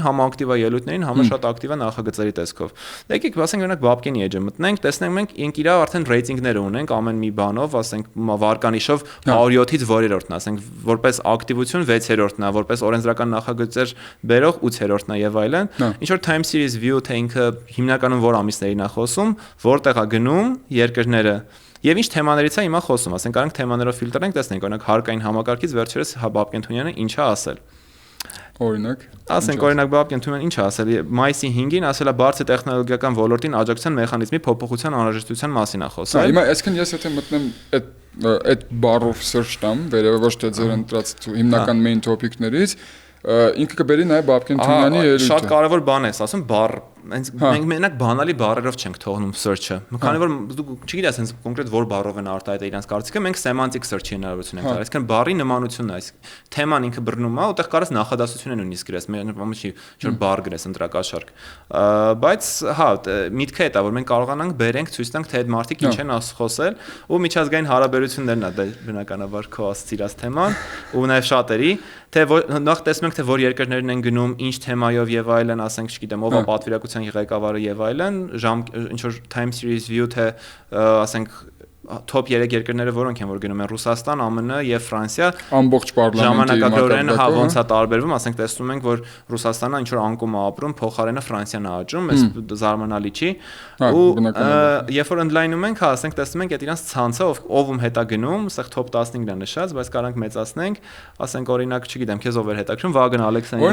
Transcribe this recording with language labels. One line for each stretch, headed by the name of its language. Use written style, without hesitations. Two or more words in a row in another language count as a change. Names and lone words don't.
Armenian: համակտիվ է ելույթներին, համը շատ ակտիվ է նախագծերի տեսքով։ Եկեք, ասենք օրինակ Բաբկենի էջը մտնենք, տեսնենք մենք ինք իր արդեն ռեյտինգներ ունենք ամեն մի բանով, ասենք վարկանիշով 107-ից որերորդն, ասենք որպես ակտիվություն 6-րդն է, որպես օրենսդրական նախագծեր բերող 8-րդն է եւ այլն։ Ինչ որ
English: time series view
Armenian: թե ինքը հիմնականում որ ամիսներին է խոսում, որտեղ է գնում երկրները եւ ինչ թեմաներից է հիմա խոսում, ասենք կարանք թեմաներով ֆիլտրենք, տեսնենք օրինակ հարկային համակարգից վերջերս Բաբկեն Թունյանը ինչ է ասել։ Օրինակ, ասենք օրինակ Բաբկեն Թունյանը ինչ է ասել, մայիսի 5-ին ասել է բարձր տեխնոլոգիական ոլորտին աջակցության մեխանիզմի փոփոխության անհրաժեշտության մասին է խոսել։ Հիմա այսքան ես եթե մտնեմ այդ բառով search տամ, վերևը ոչ թե ձեր ընտրած հիմնական
English: main topic-
Armenian: ներից, ինքը կբերի նաև Բաբկեն Թունյանի ելույթը։ Շատ կարևոր բան է, ասում բառ մենք մենակ բանալի բառերով չենք թողնում search-ը։ Քանի որ դու չգիտես հենց կոնկրետ որ բառով են արտահայտել իրենց կարծիքը, մենք
English: semantic search-
Armenian: ի հնարավորություն ենք տալիս, այսինքն բառի նմանությունն է, այս թեման ինքը բռնում է, ուտեղ կարես նախադասություն են նույնիսկ գրես, մի ինչ-որ բառ գրես ընտրակաշարք։ Բայց հա, միտքը դա որ մենք կարողանանք բերենք ցույց տանք թե այդ մարդիկ ինչ են խոսել ու միջազգային հարաբերություններն է դա բնականաբար քո ասացած թեման ու նաև շատերի թե նախ տեսնում ենք թե որ երկրներն են գնում, ինչ թեմայով եւ այլն, ասենք, չգիտեմ, ով է պատվիրակության ղեկավարը եւ այլն, ինչ որ
English: time series view
Armenian: թե ասենք top 3 երկրները որոնք են որ գնում են Ռուսաստան, ԱՄՆ եւ Ֆրանսիա ամբողջ պարլամենտի ժամանակակրորեն հա ոնց է տարբերվում, ասենք տեսնում ենք որ Ռուսաստանը ինչ որ անկում է ապրում, փոխարենը Ֆրանսիան է աճում, այս զարմանալի չի ու երբ որ ընդլայնում ենք, հա ասենք տեսնում ենք այդ իրանց ցանցը ով հետ է գնում, ասենք top 15-ն է նշած, բայց կարանք մեծացնենք, ասենք օրինակ, չգիտեմ, քեզ ով էր հետաքրքրում, Վահագն Ալեքսանյանը։